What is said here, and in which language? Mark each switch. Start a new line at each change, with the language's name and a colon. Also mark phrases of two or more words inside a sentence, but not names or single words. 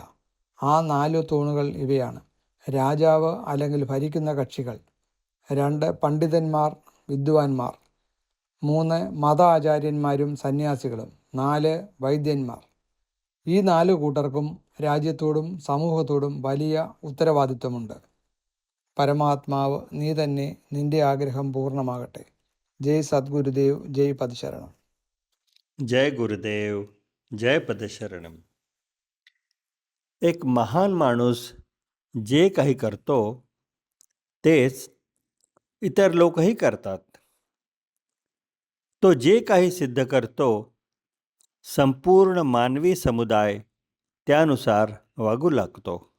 Malayalam: ആ 4 തൂണുകൾ ഇവയാണ്: രാജാവ് അല്ലെങ്കിൽ ഭരിക്കുന്ന കക്ഷികൾ, 2 പണ്ഡിതന്മാർ വിദ്വാൻമാർ, 3 മത ആചാര്യന്മാരും സന്യാസികളും, 4 വൈദ്യന്മാർ. ഈ 4 കൂട്ടർക്കും രാജ്യത്തോടും സമൂഹത്തോടും വലിയ ഉത്തരവാദിത്വമുണ്ട്. പരമാത്മാവ് നീ തന്നെ, നിന്റെ ആഗ്രഹം പൂർണ്ണമാകട്ടെ.
Hindi: जय सद्गुरुदेव. जय पदशरणम. जय गुरुदेव. जय पदशरणम.
Marathi: एक महान माणूस जे काही करतो तेच इतर लोकही करतात. तो जे काही सिद्ध करतो संपूर्ण मानवी समुदाय त्यानुसार वागू लागतो.